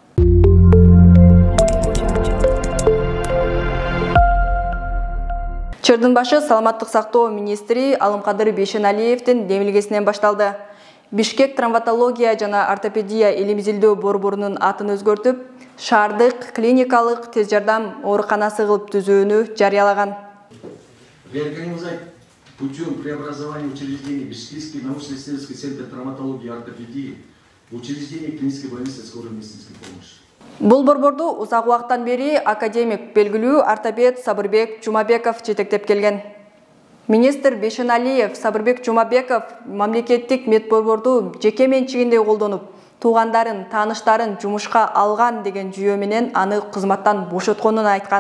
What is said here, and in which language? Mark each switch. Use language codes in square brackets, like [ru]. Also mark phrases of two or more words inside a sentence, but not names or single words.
[ky] Чырдын башы саламаттык сактоо министри Алымкадыр Бейшеналиевдин демилгесинен башталды. Бишкек травматология жана ортопедия илим-изилдөө борборунун атын өзгөртүп, шаардык клиникалык тез жардам ооруканасы кылып түзүүнү жарыялаган. [ru] Реорганизовать путем преобразования учреждений Бишкекский научно-исследовательский центр травматологии и ортопедии в учреждение клинической больницы скорой медицинской помощи. [ky] Бул борборду узак убакыттан бери академик белгилүү ортопед Сабырбек Жумабеков жетектеп келген. Министр Бейшеналиев Сабырбек Жумабеков мамлекеттик медборборду жеке менчигинде колдонуп, туугандарын, тааныштарын жумушка алган деген жүйө менен аны кызматтан бошотконун айткан.